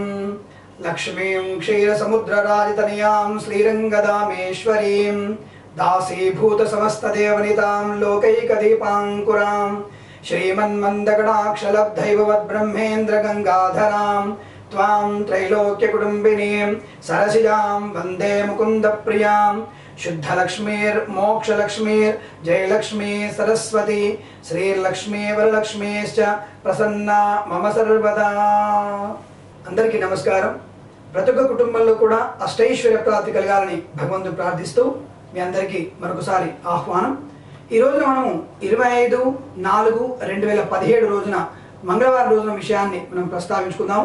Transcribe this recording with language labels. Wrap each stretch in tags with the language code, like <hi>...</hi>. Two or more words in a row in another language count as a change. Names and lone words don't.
<sa>लक्ष्मीं क्षीरसमुद्रराजितनयां श्रीरङ्गदामेश्वरीं दासीभूतसमस्तदेवनितां लोकैकदीपाङ्कुरां श्रीमन्मन्दगणाक्षलब्धैववद्ब्रह्मेन्द्रगङ्गाधरां त्वां त्रैलोक्यकुटुम्बिनीं सरसिजां वन्दे मुकुन्दप्रियां। शुद्धलक्ष्मीर्मोक्षलक्ष्मीर् जयलक्ष्मी सरस्वती श्रीलक्ष्मी वरलक्ष्मीश्च प्रसन्ना मम सर्वदा।</sa> <te>అందరికీ నమస్కారం। ప్రతి ఒక్క కుటుంబంలో కూడా అష్టైశ్వర్య ప్రాప్తి కలగాలని భగవంతుని ప్రార్థిస్తూ మీ అందరికీ మరొకసారి ఆహ్వానం। ఈ రోజున మనము 25/4/2017 రోజున మంగళవారం రోజున విషయాన్ని మనం ప్రస్తావించుకుందాము।</te>